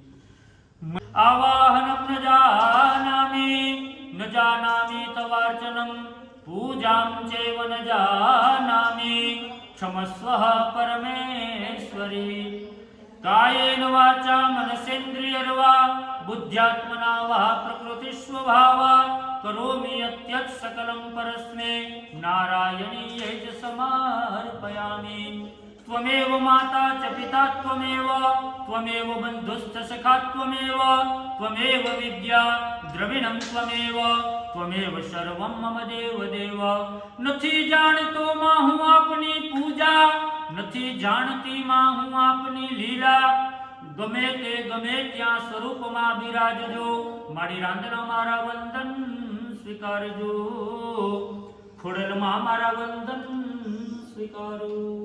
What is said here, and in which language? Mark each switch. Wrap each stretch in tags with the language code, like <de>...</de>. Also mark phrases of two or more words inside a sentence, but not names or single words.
<sa>આવાહનમ ન જાનામિ તવાર્ચનમ પૂજામ ચૈવ ન જાનામિ ક્ષમસ્વ પરમેશ્વરી કાયેન વાચા મનસેન્દ્રિયર્વા બુદ્ધ્યાત્મના વા પ્રકૃતિસ્વભાવા કરોમિ યત્યત સકલં પરસ્મે નારાયણીય જ સમર્પયામિ त्वमेव माता च पिता त्वमेव बन्धुश्च सखा त्वमेव विद्या द्रविणं त्वमेव सर्वं मम देव</sa> <gu>નથી જાણતો માં હું આપની પૂજા નથી જાણતી માં હું આપની લીલા ગમે ત્યાં સ્વરૂપમાં બિરાજજો મારી રાંદના મારા વંદન સ્વીકારજો ખોડલમાં મારા વંદન સ્વીકારો</gu>